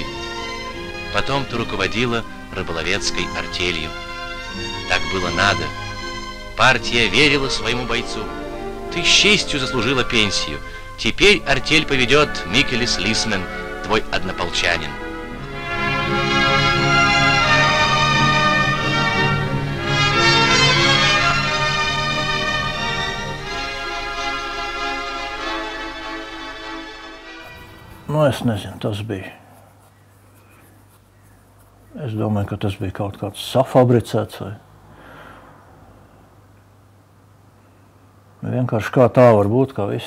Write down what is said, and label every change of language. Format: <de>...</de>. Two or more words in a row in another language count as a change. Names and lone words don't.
<ru>Потом ты руководила рыболовецкой артелью. Так было надо. Партия верила своему бойцу. Ты с честью заслужила пенсию. Теперь артель поведет Микелис Лисмен, твой однополчанин.</ru> <lv>Nu, es nezinu, tas bija. Es domāju, ka tas bija kaut kāds safabricēts vai vienkārši kā tā var būt, kā viss.</lv>